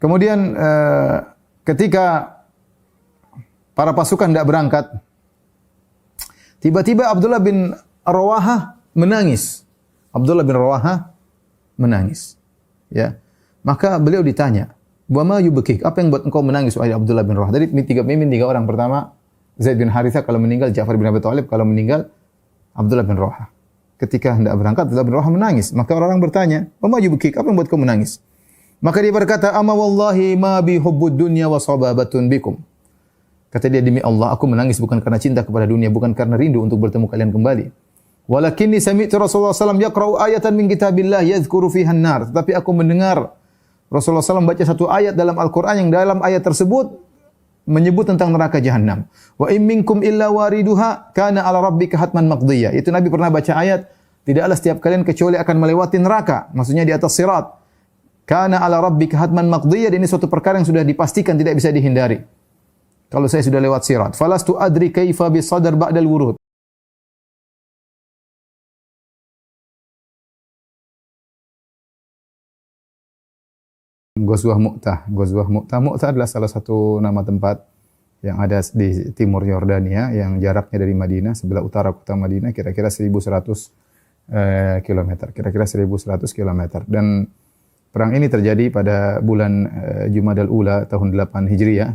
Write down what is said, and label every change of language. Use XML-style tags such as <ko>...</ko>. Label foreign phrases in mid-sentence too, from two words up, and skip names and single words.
<id>Kemudian ketika para pasukan tidak berangkat, tiba-tiba Abdullah bin Rawaha menangis. Abdullah bin Rawaha menangis. Ya. Maka beliau ditanya,</id> <ar>"وما يبكيك?</ar> <id>Apa yang buat engkau menangis wahai Abdullah bin Rawaha?" Dari tiga orang pertama, Zaid bin Harithah kalau meninggal, Ja'far bin Abi Thalib kalau meninggal, Abdullah bin Rawaha. Ketika hendak berangkat, Abdullah bin Rawaha menangis. Maka orang-orang bertanya,</id> <ar>"وما يبكيك?</ar> <id>Apa yang buat kau menangis?" Maka dia berkata,</id> <ar>"أما والله ما بي حب الدنيا و صبابة بكم."</ar> <id>Kata dia, demi Allah, aku menangis bukan karena cinta kepada dunia, bukan karena rindu untuk bertemu kalian kembali.</id> <ar>ولكني سمعت رسول الله ﷺ يقرأ آية من كتاب الله يذكر فيها النار.</ar> <id>Tetapi aku mendengar Rasulullah SAW baca satu ayat dalam Al-Quran yang dalam ayat tersebut menyebut tentang neraka jahanam.</id> <ar>وإن منكم إلا واردها كان على ربك حتما مقضيا.</ar> <id>Itu Nabi pernah baca ayat, tidaklah setiap kalian kecuali akan melewati neraka. Maksudnya di atas sirat.</id> <ar>كان على ربك حتما مقضيا.</ar> <id>Ini suatu perkara yang sudah dipastikan tidak bisa dihindari. Kalau saya sudah lewat sirat.</id> <ar>فلست أدري كيف بالصدر بعد الورود.</ar> <id>Ghazwah Mu'tah. Ghazwah Mu'tah. Mu'tah adalah salah satu nama tempat yang ada di timur Yordania yang jaraknya dari Madinah, sebelah utara kota Madinah kira-kira 1100 kilometer. Kira-kira 1100 kilometer. Dan perang ini terjadi pada bulan Jumadal Ula tahun 8 Hijriah.</id>